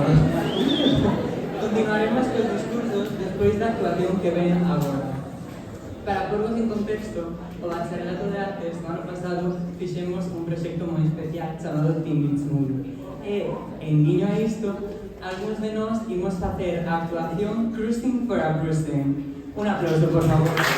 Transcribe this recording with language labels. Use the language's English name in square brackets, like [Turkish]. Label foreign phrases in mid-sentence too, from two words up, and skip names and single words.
[Galician] Continuaremos cos discursos despois da actuación que ven agora. Para porvos en contexto, o Bacharelato de Artes no ano pasado fixemos un proxecto moi especial chamado Team Beats Movie. E, en guiño a isto, algúns de nós imos facer a actuación Cruising for a Cruising. Un aplauso, por favor.